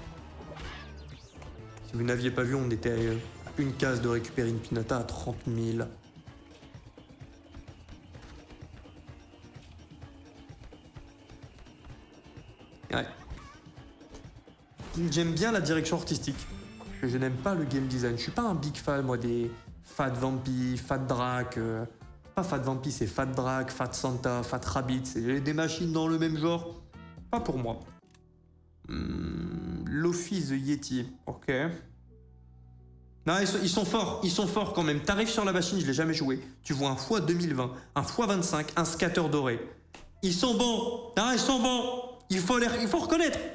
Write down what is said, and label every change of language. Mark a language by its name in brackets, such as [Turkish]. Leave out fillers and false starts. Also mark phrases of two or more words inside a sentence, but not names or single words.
[French] Si vous n'aviez pas vu, on était à une case de récupérer une pinata à 30 000. Ouais. J'aime bien la direction artistique. Je n'aime pas le [English] game design. [French] Je suis pas un [English] big fan, [French] moi, des Fat Vampy, Fat Drac. Pas Fat Vampy, c'est Fat Drac, Fat Santa, Fat Rabbit. C'est des machines dans le même genre. Pas pour moi. L'Office the Yeti. Ok. Non, ils sont forts quand même. T'arrives sur la machine, je l'ai jamais joué. Tu vois un x 2020, un x 25, un scatter doré. Ils sont bons. Ah, ils sont bons. Il faut reconnaître.